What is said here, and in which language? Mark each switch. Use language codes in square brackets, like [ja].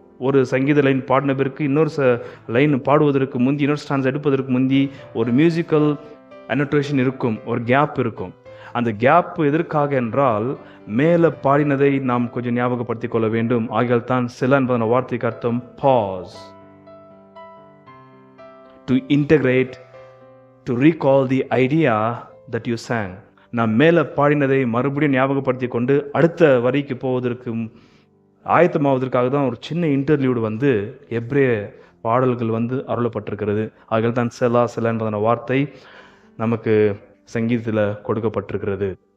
[ta] ஒரு சங்கீத லைன் பாடின பிறகு இன்னொரு லைன் பாடுவதற்கு முந்தி, இன்னொரு ஸ்டான்ஸ் எடுப்பதற்கு முந்தி ஒரு மியூசிக்கல் அனோட்டேஷன் இருக்கும், ஒரு கேப் இருக்கும். அந்த கேப் எதற்காக என்றால் மேலே பாடினதை நாம் கொஞ்சம் ஞாபகப்படுத்திக் கொள்ள வேண்டும். ஆகியால் தான் சில என்பதான வார்த்தைக்கு அர்த்தம் pass. [en] To integrate, to recall the idea that you sang. [ta] நாம் மேலே பாடினதை மறுபடியும் ஞாபகப்படுத்தி கொண்டு அடுத்த வரிக்கு போவதற்கு ஆயத்தமாவதற்காக தான் ஒரு சின்ன இன்டர்லியூடு வந்து எபிரேய பாடல்கள் வந்து அருளப்பட்டிருக்கிறது. ஆகிய தான் செலா என்பதான வார்த்தை நமக்கு சங்கீதத்தில் கொடுக்கப்பட்டிருக்கிறது.